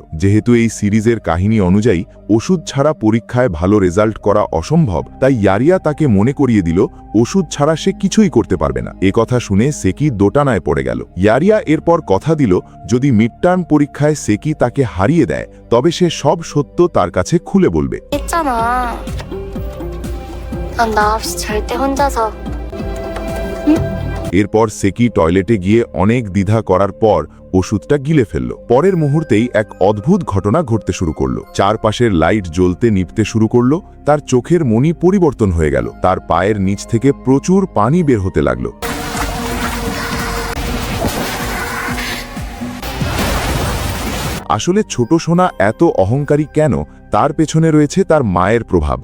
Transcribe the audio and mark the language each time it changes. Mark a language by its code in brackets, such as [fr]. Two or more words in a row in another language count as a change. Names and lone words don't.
[bn] যেহেতু এই সিরিজের কাহিনী অনুযায়ী ওষুধ ছাড়া পরীক্ষায় ভালো রেজাল্ট করা অসম্ভব, তাই ইয়ারিয়া তাকে মনে করিয়ে দিল ওষুধ ছাড়া সে কিছুই করতে পারবে না। এ কথা শুনে সেকি দোটানায় পড়ে গেল। ইয়ারিয়া এরপর কথা দিল যদি [en] mid term [bn] পরীক্ষায় সেকি তাকে হারিয়ে দেয় তবে সে সব সত্য তার কাছে খুলে বলবে। [ko] 했잖아. 넌 나 없이 절대 혼자서. [bn] এরপর সেকি টয়লেটে গিয়ে অনেক দ্বিধা করার পর ওষুধটা গিলে ফেলল। পরের মুহূর্তেই এক অদ্ভুত ঘটনা ঘটতে শুরু করলো। চারপাশের লাইট জ্বলতে নিভতে শুরু করলো। তার চোখের মনি পরিবর্তন হয়ে গেল। তার পায়ের নিচ থেকে প্রচুর পানি বের হতে লাগলো। আসলে ছোট সোনা এত অহংকারী কেন, তার পেছনে রয়েছে তার মায়ের প্রভাব।